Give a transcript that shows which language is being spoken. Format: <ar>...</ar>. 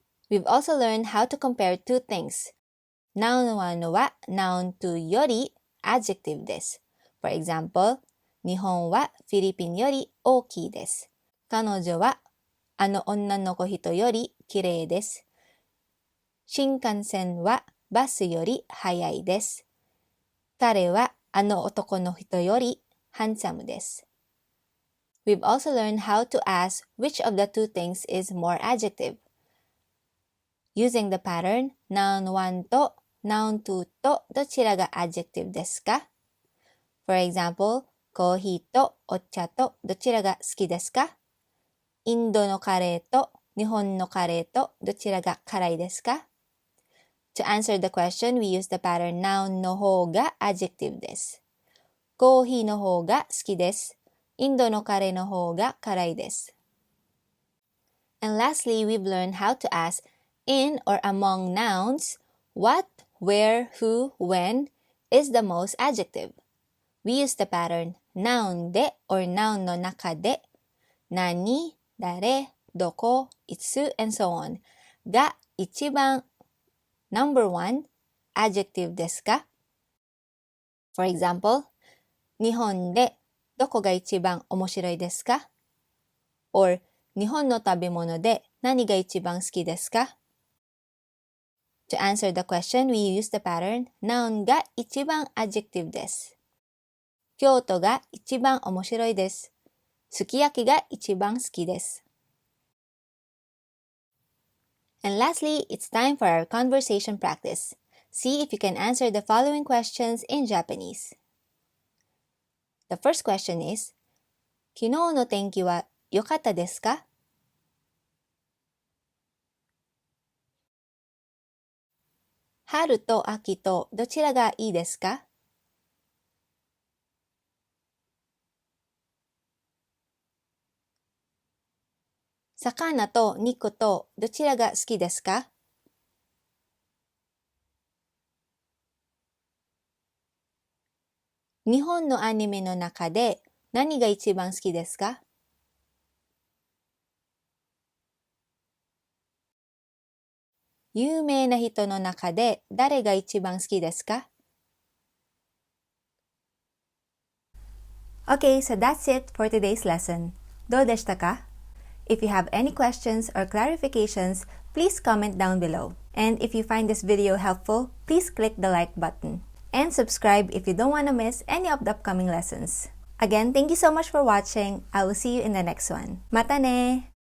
<en>We've also learned how to compare two things. Noun 1は noun to</en> <ja>より</ja> <en>adjective です。 For example,</en> <ja>日本はフィリピンより大きいです。彼女はあの女の子人より綺麗です。新幹線はバスより速いです。彼はあの男の人より</ja> <en>handsome</en> <ja>です。</ja> <en>We've also learned how to ask which of the two things is more adjective. Using the pattern, noun 1と noun 2と</en> <ja>どちらが</ja> <en>adjective ですか？ For example,</en> <ja>コーヒーとお茶とどちらが好きですか？インドのカレーと日本のカレーとどちらが辛いですか？</ja> <en>To answer the question, we use the pattern noun</en> <ja>の方が</ja> <en>adjective です。</en> <ja>コーヒーの方が好きです。インドのカレーの方が辛いです。</ja> <en>And lastly, we've learned how to ask in or among nouns, what, where, who, when is the most adjective. We use the pattern noun で or noun の中でnani, 誰、どこ、itsu, and so on</en> <ja>が一番</ja> <en>number one adjective ですか？</en> <ja>For example, 日本でどこが一番面白いですか？ or 日本の食べ物で何が一番好きですか？</ja> <en>To answer the question, we use the pattern noun</en> <ja>が一番</ja> <en>adjective です。</en> <ja>京都が一番面白いです。すき焼きが一番好きです。</ja> <en>And lastly, it's time for our conversation practice. See if you can answer the following questions in Japanese. The first question is,</en> <ja>昨日の天気は良かったですか？春と秋とどちらがいいですか？魚と肉とどちらが好きですか？日本のアニメの中で何が一番好きですか？有名な人の中で誰が一番好きですか？</ja> <en>Okay, so that's it for today's lesson.</en> <ja>どうでしたか？</ja> <en>If you have any questions or clarifications, please comment down below. And if you find this video helpful, please click the like button. And subscribe if you don't want to miss any of the upcoming lessons. Again, thank you so much for watching. I will see you in the next one.</en> <ja>Mata ne!</ja>